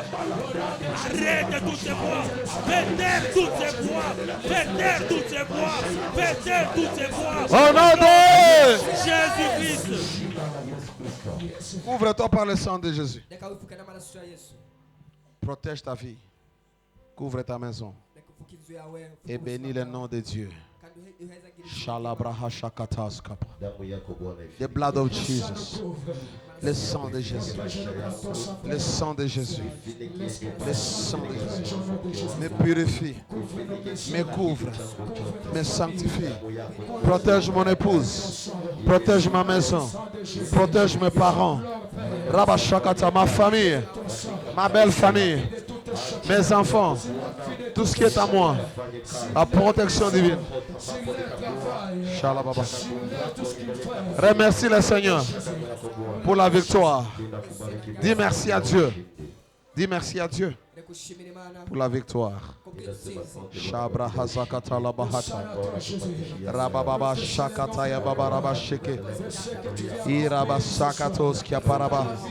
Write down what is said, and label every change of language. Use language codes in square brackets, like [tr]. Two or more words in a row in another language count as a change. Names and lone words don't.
[fr] Arrête toutes ces voix, fais taire toutes ces voix, fais taire toutes ces voix, fais taire toutes ces voix. Au nom de Jésus-Christ. Couvre-toi par le sang de Jésus. Protège ta vie. Couvre ta maison. Et bénis le nom de Dieu. [en] The blood of Jesus. [fr] Le sang de Jésus. Le sang de Jésus. Le sang de Jésus. Me purifie. Me couvre. Me sanctifie. Protège mon épouse. Protège ma maison. Protège mes parents. Rabashakata, ma famille. Ma belle famille. Mes enfants. Tout ce qui est à moi. La protection divine. Remercie le Seigneur pour la victoire. Dis merci à Dieu. Dis merci à Dieu pour la victoire. Shabra hazakata la bahata. Rababa shakata ya baba raba sheke. Iraba sakatos kia paraba.